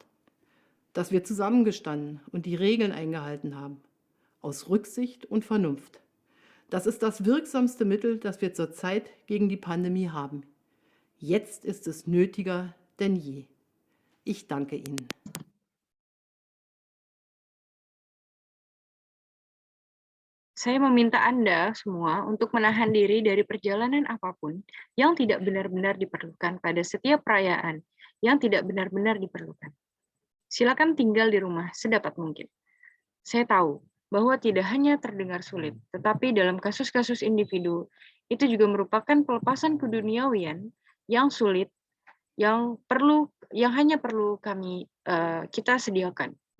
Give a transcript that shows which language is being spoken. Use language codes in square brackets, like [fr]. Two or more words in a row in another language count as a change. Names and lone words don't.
[de] Dass wir zusammengestanden und die Regeln eingehalten haben, aus Rücksicht und Vernunft. Das ist das wirksamste Mittel, das wir zurzeit gegen die Pandemie haben. Jetzt ist es nötiger denn je. Ich danke Ihnen. [id] Saya meminta Anda semua untuk menahan diri dari perjalanan apapun yang tidak benar-benar diperlukan pada setiap perayaan yang tidak benar-benar diperlukan. Silakan tinggal di rumah sedapat mungkin. Saya tahu bahwa tidak hanya terdengar sulit, tetapi dalam kasus-kasus individu, itu juga merupakan pelepasan keduniawian yang sulit, yang hanya perlu kita sediakan.